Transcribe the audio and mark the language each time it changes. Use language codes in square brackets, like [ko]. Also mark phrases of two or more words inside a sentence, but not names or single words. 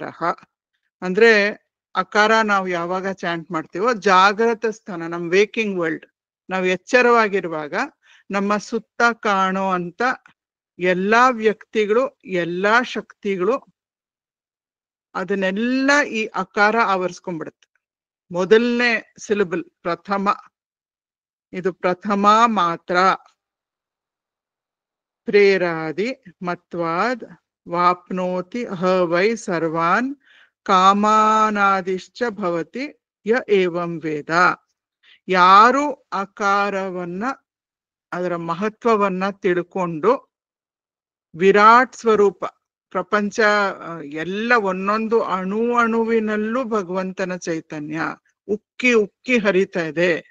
[kn] ಅಂದ್ರೆ ಅಕಾರ ನಾವು ಯಾವಾಗ ಚಾಂಟ್ ಮಾಡ್ತೀವೋ, ಜಾಗ್ರತ ಸ್ಥಾನ ನಮ್ [en] waking world, [kn] ನಾವು ಎಚ್ಚರವಾಗಿರುವಾಗ ನಮ್ಮ ಸುತ್ತ ಕಾಣೋ ಅಂತ ಎಲ್ಲಾ ವ್ಯಕ್ತಿಗಳು, ಎಲ್ಲಾ ಶಕ್ತಿಗಳು, ಅದನ್ನೆಲ್ಲ ಈ ಅಕಾರ ಆವರಿಸ್ಕೊಂಡ್ಬಿಡುತ್ತೆ. ಮೊದಲನೇ ಸಿಲಬಲ್ ಪ್ರಥಮ, ಇದು ಪ್ರಥಮ ಮಾತ್ರ. [sa] ಪ್ರೇರಾದಿ ಮತ್ವಾದ್ ವಾಪ್ನೋತಿ ಹ ವೈ ಸರ್ವಾನ್ ಕಾಮಾನಾದಿಶ್ಚ ಭವತಿ ಯ ಏವಂ ವೇದ. [kn] ಯಾರು ಅಕಾರವನ್ನ, ಅದರ ಮಹತ್ವವನ್ನ ತಿಳ್ಕೊಂಡು ವಿರಾಟ್ ಸ್ವರೂಪ, ಪ್ರಪಂಚ ಎಲ್ಲ ಒಂದೊಂದು ಅಣುವಿನಲ್ಲೂ ಭಗವಂತನ ಚೈತನ್ಯ ಉಕ್ಕಿ ಉಕ್ಕಿ ಹರಿತಾ ಇದೆ.